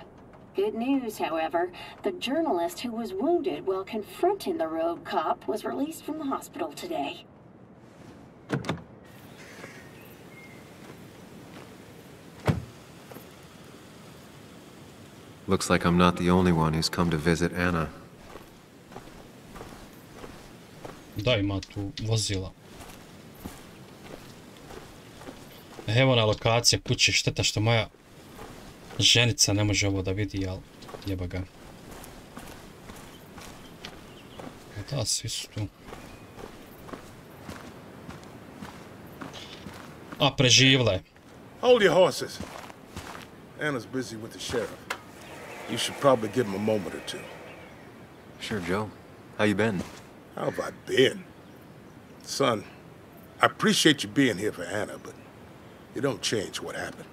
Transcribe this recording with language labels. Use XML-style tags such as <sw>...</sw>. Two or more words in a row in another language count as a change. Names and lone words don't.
<en>Good news, however, the journalist who was wounded while confronting the rogue cop was released from the hospital today. Looks like I'm not the only one who's come to visit Anna.</en> <bs>Da, ima tu vozila. Evo na lokacija kuće, šteta što moja ženica ne može ovo da vidi, ali jeba ga. Da, svi su tu. A, preživla je.</bs> <en>Hold your horses. Anna's busy with the sheriff. You should probably give him a moment or two. Sure, Joe. How you been? How have I been? Son, I appreciate you being here for Anna, but it don't change what happened.</en>